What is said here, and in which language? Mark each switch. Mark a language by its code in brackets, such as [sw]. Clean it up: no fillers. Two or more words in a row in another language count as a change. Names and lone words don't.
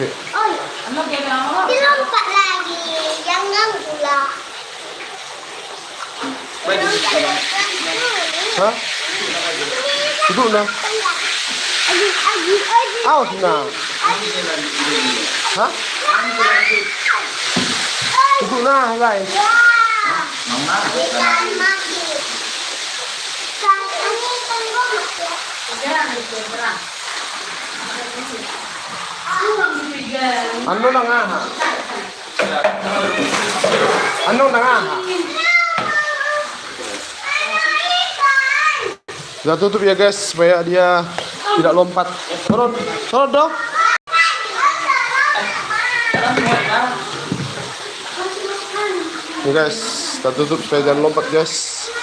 [id] Dilompat lagi, jangan pula. Hah? Duduk nah. Awas nah. Hah? Duduk nah guys. [tl] Ano na nga ha? [id] Kita tutup ya guys supaya dia tidak lompat. Turun dong. Nih guys, kita tutup supaya jangan lompat guys.